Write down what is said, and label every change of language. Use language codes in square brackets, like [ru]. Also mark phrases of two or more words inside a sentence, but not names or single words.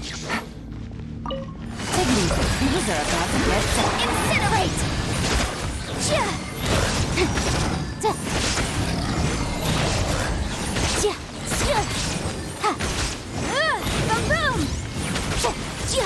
[en] Take it easy. These are about to get set. Incinerate! Ja! Ta- ja! Ja! Ha! Boom boom! Ja! Ja!